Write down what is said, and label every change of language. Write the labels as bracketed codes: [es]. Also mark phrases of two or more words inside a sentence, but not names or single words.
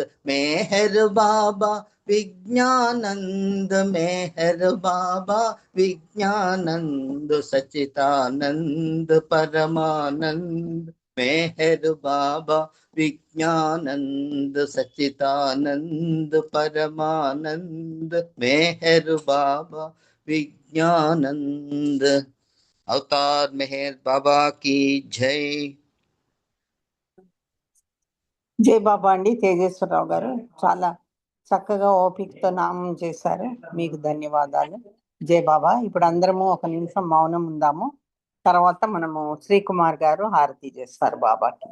[hi] मेहर बाबा विज्ञानंद मेहर बाबा विज्ञानंद सच्चिदानंद परमानंद मेहर बाबा विज्ञानंद सच्चिदानंद परमानंद मेहर बाबा विज्ञानंद अवतार मेहर बाबा की जय। [te] జై బాబా అండి. తేజేశ్వరరావు గారు చాలా చక్కగా ఓపికతో నామం చేశారు. మీకు ధన్యవాదాలు. జై బాబా. ఇప్పుడు అందరము ఒక నిమిషం మౌనం ఉందాము. తర్వాత మనము శ్రీకుమార్ గారు హారతి చేస్తారు బాబాకి.